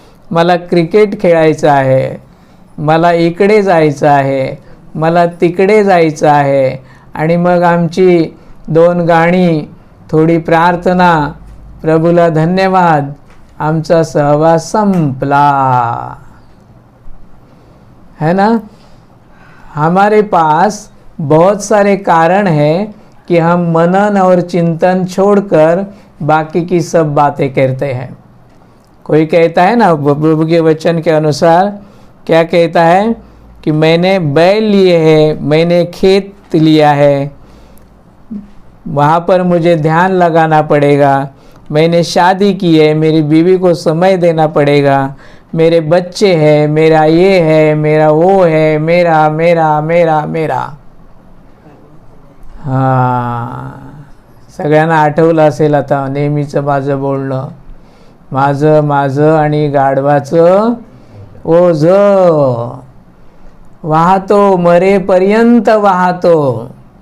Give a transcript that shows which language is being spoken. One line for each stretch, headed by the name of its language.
Marathi: मला क्रिकेट खेळायचं आहे, मला इकडे जायचं आहे, मला तिकडे जायचं आहे, आणि मग आमची 2 गाणी, थोडी प्रार्थना, प्रभूला धन्यवाद, आमचा सहवास संपला,
Hindi: है ना। हमारे पास बहुत सारे कारण हैं कि हम मनन और चिंतन छोड़कर बाकी की सब बातें करते हैं। कोई कहता है ना, प्रभु के वचन के अनुसार क्या कहता है कि मैंने बैल लिए हैं, मैंने खेत लिया है, वहाँ पर मुझे ध्यान लगाना पड़ेगा, मैंने शादी की है, मेरी बीवी को समय देना पड़ेगा, मेरे बच्चे हैं, मेरा ये है, मेरा वो है, मेरा मेरा मेरा मेरा।
Marathi: हां, सगळ्यांना आठवलं असेल आता नेहमीचं माझं बोलणं, माझं माझं आणि गाढवाचं ओझं वाहतो, मरेपर्यंत वाहतो।